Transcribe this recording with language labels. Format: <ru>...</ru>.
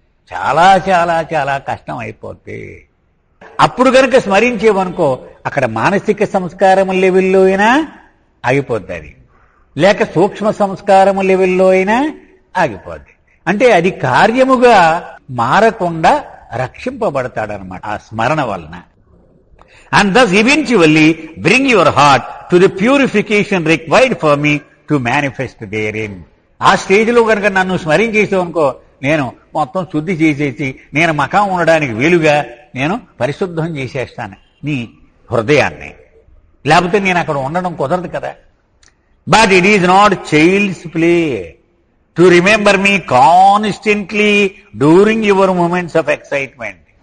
<te>చాలా చాలా చాలా కష్టం అయిపోద్ది. అప్పుడు కనుక స్మరించేవనుకో అక్కడ మానసిక సంస్కారం లెవెల్లో అయినా ఆగిపోద్ది, అది లేక సూక్ష్మ సంస్కారం లెవెల్లో అయినా ఆగిపోద్ది. అంటే అది కార్యముగా మారకుండా రక్షింపబడతాడనమాట ఆ స్మరణ వలన.</te> <en>And thus eventually bring your heart to the purification required for me to manifest therein.</en> <te>ఆ స్టేజ్లో కనుక నన్ను స్మరించేసావనుకో నేను మొత్తం శుద్ధి చేసేసి నేను మకాం ఉండడానికి వీలుగా నేను పరిశుద్ధం చేసేస్తాను నీ హృదయాన్ని. లేకపోతే నేను అక్కడ ఉండడం కుదరదు కదా.</te> <en>But it is not child's play to remember me constantly during your moments of excitement.</en>